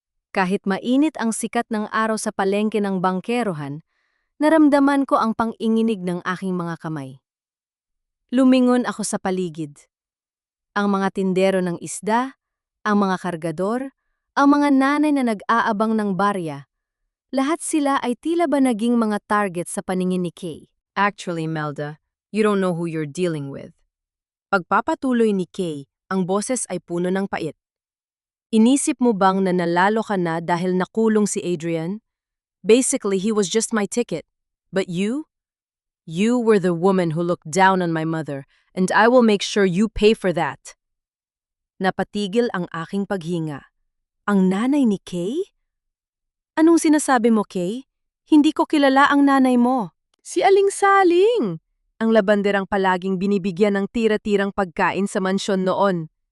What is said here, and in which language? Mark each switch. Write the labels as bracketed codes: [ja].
[tl] Kahit mainit ang sikat ng araw sa palengke ng bangkerohan, naramdaman ko ang pang-inginig ng aking mga kamay. Lumingon ako sa paligid. Ang mga tindero ng isda, ang mga kargador, ang mga nanay na nag-aabang ng barya, lahat sila ay tila ba naging mga target sa paningin ni Kay. [en] Actually, Melda, you don't know who you're dealing with. [tl] Pagpapatuloy ni Kay, ang boses ay puno ng pait. Inisip mo bang na nalalo ka na dahil nakulong si Adrian? [en] Basically, he was just my ticket. But you? You were the woman who looked down on my mother, and I will make sure you pay for that. [tl] Napatigil ang aking paghinga. Ang nanay ni Kay? Anong sinasabi mo, Kay? Hindi ko kilala ang nanay mo. Si Aling Saling! Ang labanderang palaging binibigyan ng tira-tirang pagkain sa mansyon noon.